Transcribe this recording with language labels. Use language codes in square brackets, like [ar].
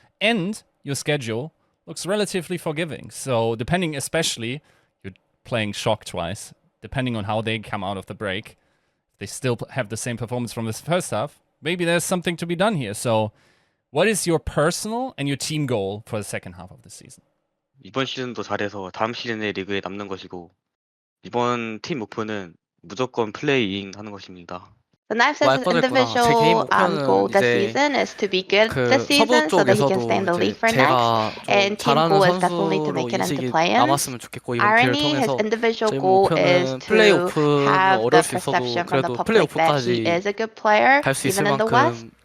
[en] And your schedule looks relatively forgiving. So depending, especially, you're playing Shock twice. Depending on how they come out of the break, they still have the same performance from this first half. Maybe there's something to be done here. So what is your personal and your team goal for the second half of the season? [ko] 이번 시즌도 잘해서 다음 시즌의 리그에 남는 것이고 이번 팀 목표는 무조건 플레이잉 하는 것입니다. [en] The Knife says his individual goal this season is to be good this season so that he can stay in the league for next. And team goal is definitely to make it into play-ins. Irony, his individual goal is to have the perception from the public that he is a good player, even in the West.